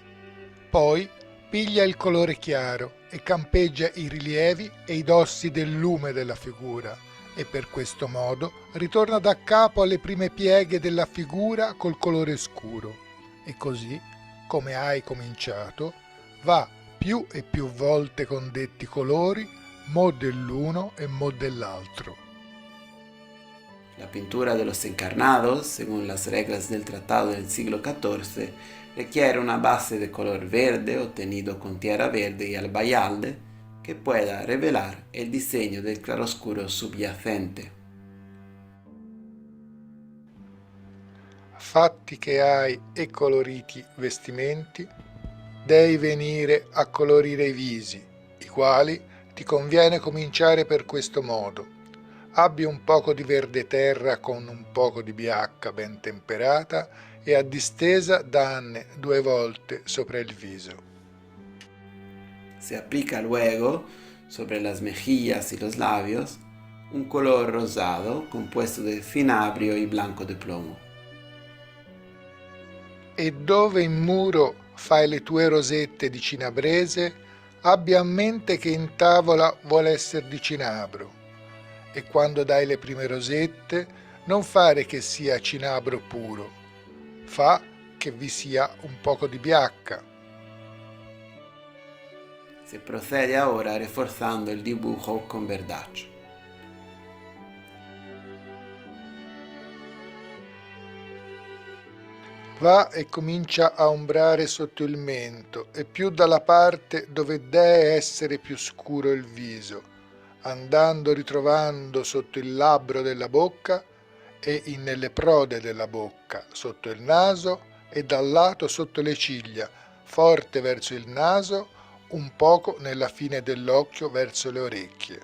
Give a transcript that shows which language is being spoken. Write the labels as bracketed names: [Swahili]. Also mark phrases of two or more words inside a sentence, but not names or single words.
[Italian] Poi piglia il colore chiaro e campeggia i rilievi e i dossi del lume della figura e per questo modo ritorna da capo alle prime pieghe della figura col colore scuro e così, come hai cominciato, va più e più volte con detti colori, mo dell'uno e mo dell'altro. [Spanish] La pintura de los encarnados, según las reglas del tratado del siglo XIV, requiere una base de color verde obtenido con tierra verde y albayalde que pueda revelar el diseño del claroscuro subyacente. [Italian] Fatti che hai e coloriti vestimenti, devi venire a colorire i visi, i quali ti conviene cominciare per questo modo. Abbi un poco di verde terra con un poco di biacca ben temperata e a distesa danne 2 volte sopra il viso. [Spanish] Se aplica luego sobre las mejillas y los labios un color rosado compuesto de cinabrio y blanco de plomo. [Italian] E dove in muro fai le tue rosette di cinabrese, abbi a mente che in tavola vuole essere di cinabro. E quando dai le prime rosette, non fare che sia cinabro puro, fa che vi sia un poco di biacca. [Spanish] Se procede ahora reforzando el dibujo con verdaccio. [Italian] Va e comincia a ombrare sotto il mento e più dalla parte dove deve essere più scuro il viso, andando ritrovando sotto il labbro della bocca e nelle prode della bocca, sotto il naso e dal lato sotto le ciglia, forte verso il naso, un poco nella fine dell'occhio verso le orecchie.